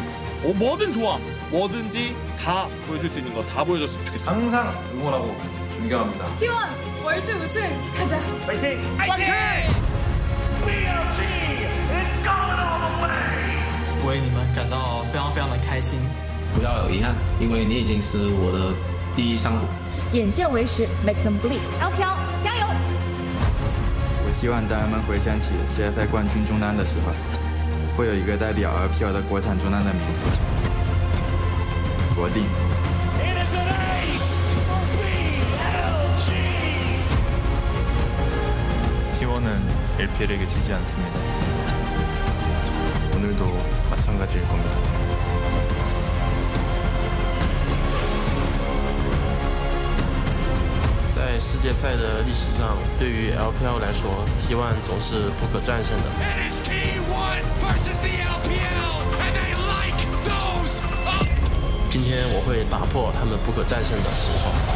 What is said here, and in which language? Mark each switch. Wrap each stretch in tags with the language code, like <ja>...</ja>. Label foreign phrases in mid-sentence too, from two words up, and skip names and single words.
<ko>뭐든 좋아. 뭐든지 다 보여줄 수 있는 거 다 보여줬으면 좋겠어. 항상 응원하고 존경합니다. T1 월드 우승 가자. 파이팅! 파이팅!</ko> <en>BLG is going all the way.</en> <zh>为你们感到非常非常的开心。不要有遗憾，因为你已经是我的第一上路。眼见为实 ，</zh> <en>Make them believe。</en> <zh>LPL 加油！我希望当人们回想起世界赛冠军中单的时候，会有一个代表 LPL 的国产中单的名字——国定。</zh> <ko>T1은 LPL에게 지지 않습니다. 오늘도 마찬가지일 겁니다.</ko> <zh>在世界赛的历史上，对于 LPL 来说 ，T1 总是不可战胜的。今天我会打破他们不可战胜的神话。</zh>